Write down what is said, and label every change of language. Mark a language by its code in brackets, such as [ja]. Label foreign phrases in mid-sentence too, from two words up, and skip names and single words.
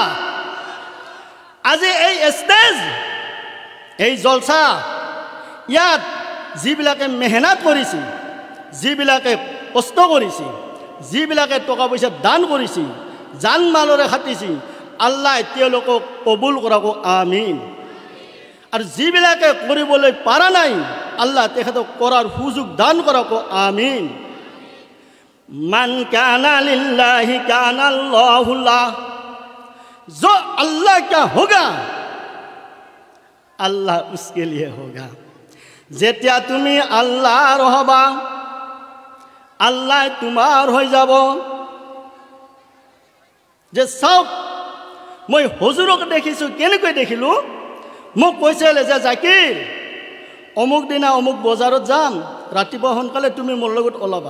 [as] আজি এই ষ্টেজ, এই জলসা, ইয়াত যিবিলাকে মেহনত কৰিছে, যিবিলাকে কষ্ট কৰিছে, যিবিলাকে টকা পইচা দান কৰিছে, জান মালৰে খাটিছে, আল্লাহ তেওঁলোকক কবুল কৰক, আমিন। আৰু যিবিলাকে কৰিবলৈ পৰা নাই, আল্লাহ তেখেতক কৰাৰ সুযোগ দান কৰক, আমিন। [ar] من كان لله كان الله له, [hi] जो अल्लाह का होगा अल्लाह उसके लिए होगा। [as] যেতিয়া তুমি আল্লাহৰ হবা, আল্লাহ তোমাৰ হৈ যাব। যে চাওক, মই হুজুৰক দেখিছোঁ, কেনেকৈ দেখিলোঁ, মোক কৈছিল যে জাকিৰ অমুক দিনা অমুক বজাৰত যাম, ৰাতিপুৱা সোনকালে তুমি মোৰ লগত ওলাবা।